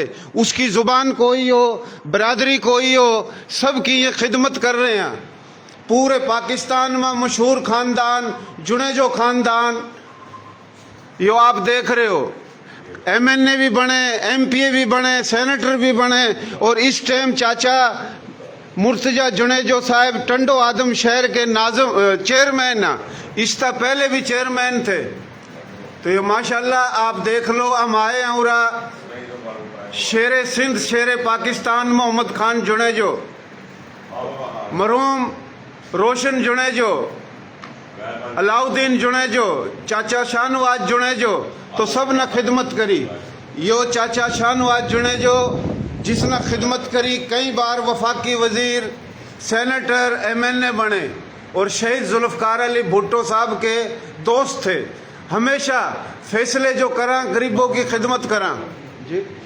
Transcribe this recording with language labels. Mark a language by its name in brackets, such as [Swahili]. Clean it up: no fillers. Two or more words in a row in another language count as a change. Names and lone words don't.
[Urdu] اس کی زبان کوئی ہو، برادری کوئی ہو، سب کی یہ خدمت کر رہے ہیں. پورے پاکستان میں مشہور خاندان جونیجو خاندان، یو آپ دیکھ رہے ہو. MNA بھی بنے، MPA بھی بنے، سینیٹر بھی بنے اور اس ٹائم چاچا مرتضیٰ جونیجو صاحب ٹنڈو آدم شہر کے ناظم چیئرمین ہے. اس سے پہلے بھی چیئرمین تھے۔ تو یہ ماشاءاللہ آپ دیکھ لو، ہم آئے ہیں ارا شیرِ سندھ، شیرِ پاکستان محمد خان جونیجو، مرحوم روشن جونیجو، علاؤالدین جونیجو، چاچا شاہنواز جونیجو, تو سب نے خدمت کری. یو چاچا شاہنواز جونیجو جس نے خدمت کری، کئی بار وفاقی وزیر، سینیٹر، MNA بنے اور شہید ذوالفقار علی بھٹو صاحب کے دوست تھے. ہمیشہ فیصلے جو کرا غریبوں کی خدمت کرا جی.